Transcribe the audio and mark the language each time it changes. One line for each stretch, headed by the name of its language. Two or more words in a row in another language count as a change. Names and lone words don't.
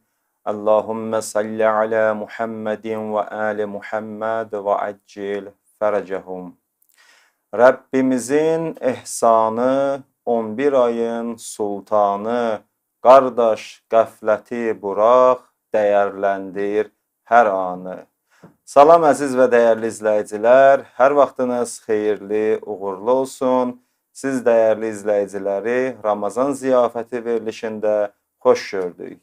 Arabic: اللهم صل على محمد وآل محمد وعجل فرجهم.
Turkish: Rabbimizin ihsanı, 11 ayın sultanı,
Azerbaijani: qardaş qəfləti burax, dəyərləndir hər anı. Salam əziz və dəyərli izləyicilər, hər vaxtınız xeyirli, uğurlu olsun. Siz dəyərli izləyiciləri Ramazan ziyafəti verilişində xoş gördük.